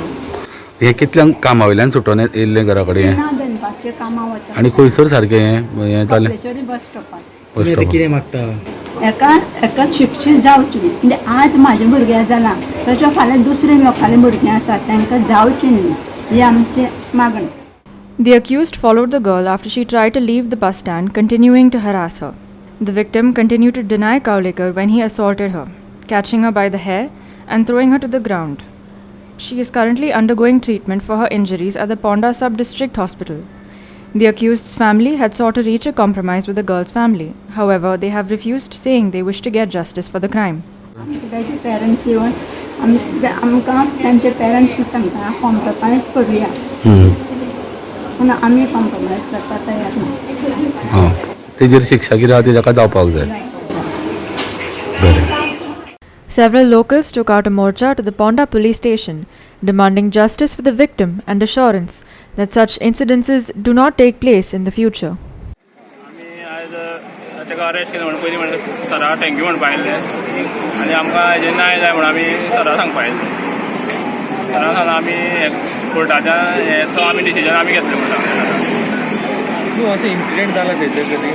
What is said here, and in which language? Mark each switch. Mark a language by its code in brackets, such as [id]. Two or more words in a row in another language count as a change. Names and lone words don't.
[kok] हे कितल्यांक कामा वयल्यान सुटोन येयल्ले घरा कडेन? दनपारचे कामां वता. आनी खंयसर सारकें हें जालें? कपलेश्वरी बस स्टॉपार. कितें मागता? एका शिक्षीत जावची म्हणजे आज म्हाजे भुरगें जालां तशें फाल्यां दुसरे लोकांले भुरगीं आसात तांकां जावची न्ही ही आमची मागणी. [en] The accused followed the girl after she tried to leave the bus stand, continuing to harass her. The victim continued to deny Kaulekar when he assaulted her, catching her by the hair and throwing her to the ground. She is currently undergoing treatment for her injuries at the Ponda Sub-District Hospital. The accused's family had sought to reach a compromise with the girl's family. However, they have refused, saying they wish to get justice for the crime. [kok] Parents आमकां तांचे पेरंट्स कितें सांगता कॉम्प्रमायज करुया पूण आमी कॉम्प्रमायज करपाक तयार ना. तेजेर शिक्षा कितें आहा ती ताका जावपाक जाय. बरें. [en] Several locals took out a morcha to the Ponda police station, demanding justice for the victim and assurance that such incidences do not take place in the future. [kok] आमी आयज ताका अरेस्ट केलें म्हणून पयलीं म्हणलें सरा थँक्यू म्हणून पायलें आनी आमकां हेजें न्याय जाय म्हणून आमी सरा सांगपा आयलें. सरा सांगलें आमी कोर्टाच्या हें तो आमी डिसिजन आमी घेतलें म्हणून तूं अशें इन्सिडेंट जाला तेजेर कधी